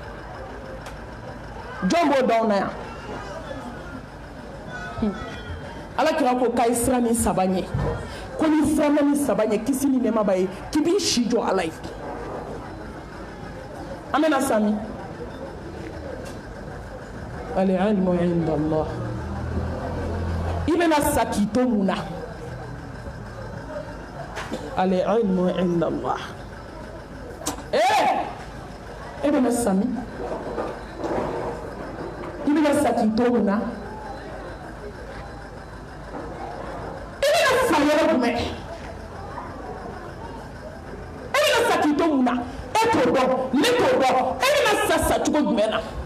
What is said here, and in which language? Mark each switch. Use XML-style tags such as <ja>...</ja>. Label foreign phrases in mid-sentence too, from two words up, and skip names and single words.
<bm>jɔn b'o dɔn na yan ala kira ko k'a ye siran ni saba ɲɛ ko ni siranna ni saba ɲɛ kisi ni nɛɛma b'a ye k'i b'i si jɔ ala ye an bɛna sa min</bm> <ar>العلم عند الله</ar> <bm>i bɛna sa k'i to mun na</bm> <ar>العلم عند الله</ar> <bm>e bɛna sa min i bɛna sa k'i to mun na yɔrɔ jumɛn e bɛna sa k'i to mun na e t'o dɔn ne t'o dɔn e bɛna sa cogo jumɛn na</bm>